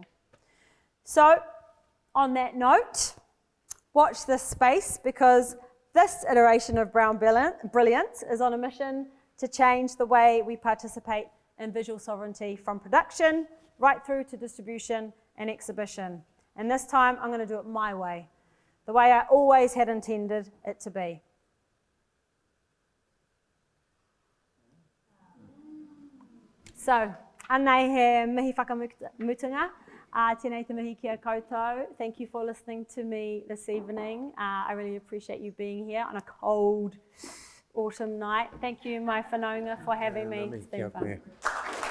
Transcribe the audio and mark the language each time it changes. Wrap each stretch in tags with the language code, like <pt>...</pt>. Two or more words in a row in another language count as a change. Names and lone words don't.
<en>So, on that note, watch this space, because this iteration of Brown Brilliance is on a mission to change the way we participate in visual sovereignty, from production right through to distribution and exhibition. And this time I'm going to do it my way, the way I always had intended it to be. So,</en> <mi>anei he mihi whakamutunga, tēnei te mihi kia koutou.</mi> <en>Thank you for listening to me this evening. I really appreciate you being here on a cold autumn night. Thank you, my whanaunga, for having me. It's been fun.</en>